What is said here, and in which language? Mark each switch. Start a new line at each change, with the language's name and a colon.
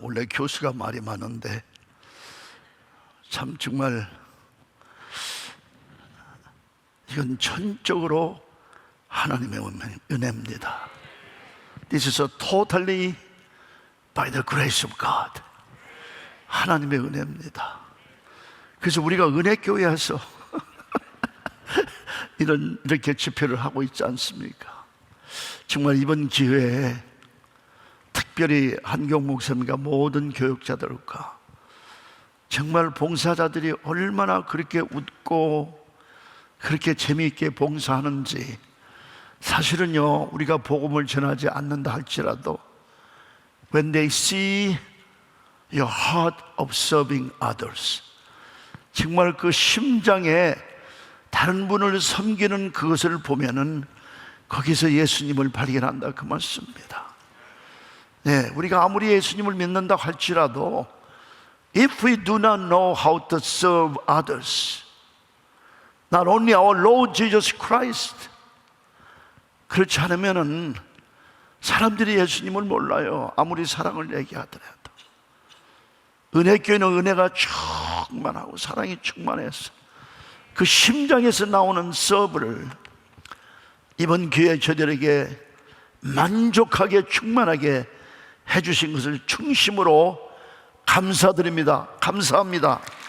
Korean: 원래 교수가 말이 많은데 참 정말 이건 전적으로 하나님의 은혜입니다.
English: This is a totally by the grace of God.
Korean: 하나님의 은혜입니다. 그래서 우리가 은혜교회에서 이렇게 집회를 하고 있지 않습니까? 정말 이번 기회에 특별히 한경 목사님과 모든 교육자들과 정말 봉사자들이 얼마나 그렇게 웃고 그렇게 재미있게 봉사하는지, 사실은요, 우리가 복음을 전하지 않는다 할지라도
English: When they see your heart of serving others,
Korean: 정말 그 심장에 다른 분을 섬기는 그것을 보면은 거기서 예수님을 발견한다, 그 말씀입니다. 네, 우리가 아무리 예수님을 믿는다 할지라도
English: If we do not know how to serve others, not only our Lord Jesus Christ,
Korean: 그렇지 않으면은 사람들이 예수님을 몰라요. 아무리 사랑을 얘기하더라도. 은혜교회는 은혜가 충만하고 사랑이 충만해서 그 심장에서 나오는 서브를 이번 기회에 저들에게 만족하게 충만하게 해주신 것을 충심으로 감사드립니다. 감사합니다.